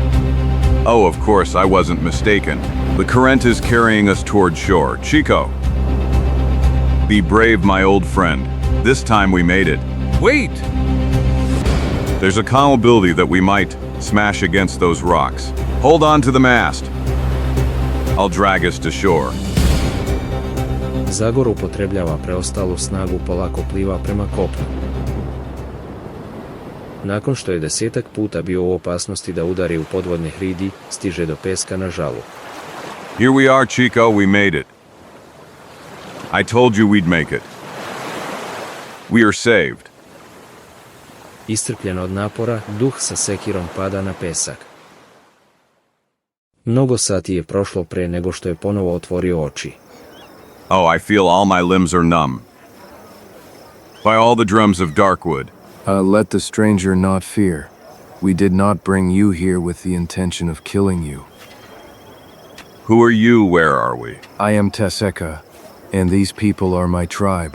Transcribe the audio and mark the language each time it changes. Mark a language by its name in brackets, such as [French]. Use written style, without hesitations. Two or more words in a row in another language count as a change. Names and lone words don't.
[English] Maybe it's Oh, of course, I wasn't mistaken. The current is carrying us toward shore. Chico. Be brave, my old friend. This time we made it. Wait! There's a probability that we might smash against those rocks. Hold on to the mast. I'll drag us to shore. [Serbian] Zagor upotrebljava preostalu snagu polako pliva prema kopnu. Nakon što je 10 puta bio u opasnosti da udari u podvodne hridi, stiže do peska na žalu. [English] Here we are, Chico, we made it. I told you we'd make it. We are saved. [Serbian] Iscrpljen od napora, duh sa sekirom pada na pesak. Mnogo sati je prošlo pre nego što je ponovo otvorio oči. [English] Oh, I feel all my limbs are numb. By all the drums of Darkwood. Let the stranger not fear. We did not bring you here with the intention of killing you. Who are you? Where are we? I am Teseka, and these people are my tribe.